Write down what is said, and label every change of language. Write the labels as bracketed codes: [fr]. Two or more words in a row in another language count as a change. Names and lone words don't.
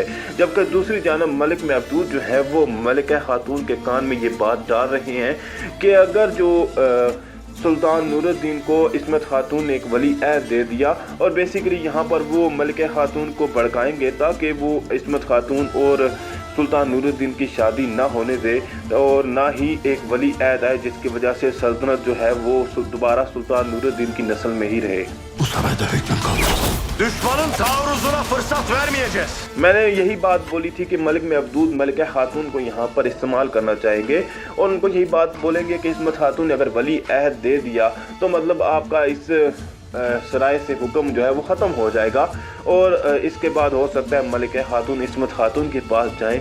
[hi] जबकि दूसरी जानब मलिक महदूद जो है वो मलिका खातून के कान में ये बात डाल रहे हैं कि अगर जो सुल्तान नूरुद्दीन को इस्मत खातून ने एक वली अहद दे दिया और बेसिकली यहाँ पर वो मलिका खातून को भड़काएंगे ताकि वो इस्मत खातून और सुल्तान नूरुद्दीन की शादी ना होने दे और ना ही एक वली अहद आए जिसकी वजह से सल्तनत जो है वो दोबारा सुल्तान नूरुद्दीन की नस्ल में ही रहे। [tr] Ustama'da hüküm kalmaz. Düşmanın taarruzuna fırsat vermeyeceğiz. [hi] मैंने यही बात बोली थी कि मलिक में अब्दूद मलिक खातून को यहाँ पर इस्तेमाल करना चाहेंगे और उनको यही बात बोलेंगे कि इस्मत खातून ने अगर वली अहद दे दिया तो मतलब आपका इस सराय से हुक्म जो है वो ख़त्म हो जाएगा और इसके बाद हो सकता है मलिक खातून इस्मत खातून के पास जाएं।